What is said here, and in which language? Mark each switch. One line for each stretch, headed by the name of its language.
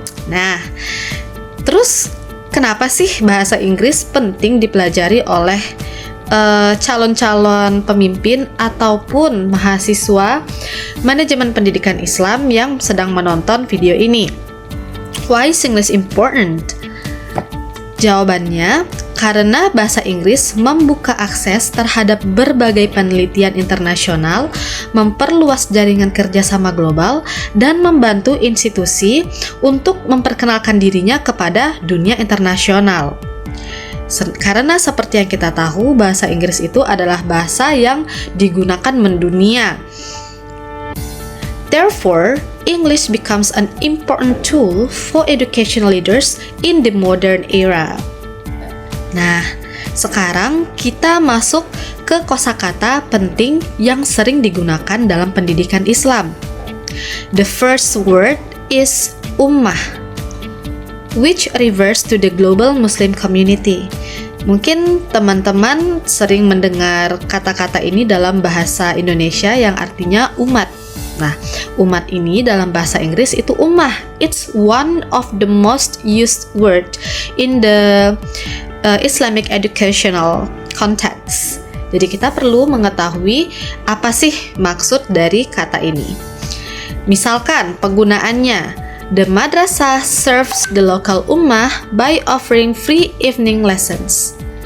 Indonesian: Nah, terus kenapa sih bahasa Inggris penting dipelajari oleh calon-calon pemimpin ataupun mahasiswa manajemen pendidikan Islam yang sedang menonton video ini?
English: Why is English important?
Indonesian: Jawabannya, karena bahasa Inggris membuka akses terhadap berbagai penelitian internasional, memperluas jaringan kerjasama global, dan membantu institusi untuk memperkenalkan dirinya kepada dunia internasional. Karena seperti yang kita tahu, bahasa Inggris itu adalah bahasa yang digunakan mendunia.
English: Therefore, English becomes an important tool for educational leaders in the modern era.
Indonesian: Nah, sekarang kita masuk ke kosakata penting yang sering digunakan dalam pendidikan Islam.
English: The first word is ummah, which refers to the global Muslim community.
Indonesian: Mungkin teman-teman sering mendengar kata-kata ini dalam bahasa Indonesia yang artinya umat. Nah, umat ini dalam bahasa Inggris itu ummah.
English: It's one of the most used word in the Islamic educational context.
Indonesian: Jadi kita perlu mengetahui apa sih maksud dari kata ini. Misalkan penggunaannya,
English: the madrasah serves the local ummah by offering free evening lessons.